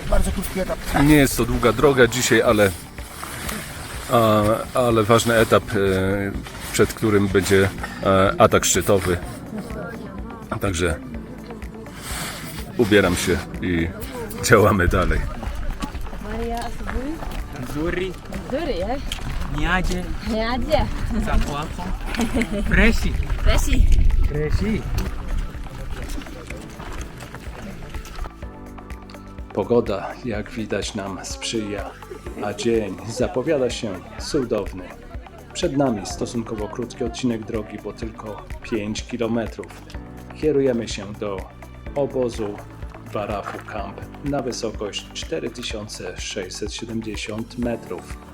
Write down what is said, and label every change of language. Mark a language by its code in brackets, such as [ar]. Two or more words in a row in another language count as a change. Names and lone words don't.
[pl] Bardzo krótki etap. nie jest to długa droga dzisiaj, ale ważny etap, przed którym będzie atak szczytowy. Także ubieram się i działamy dalej. [sw] Maria asubuhi. Nzuri, Nzuri, eh? niaje, Niaje. za kwako, freshi, Freshi. freshi. [pl] Pogoda, jak widać, nam sprzyja, a dzień zapowiada się cudowny. Przed nami stosunkowo krótki odcinek drogi, bo tylko 5 km. Kierujemy się do obozu Barafu Camp na wysokość 4670 metrów.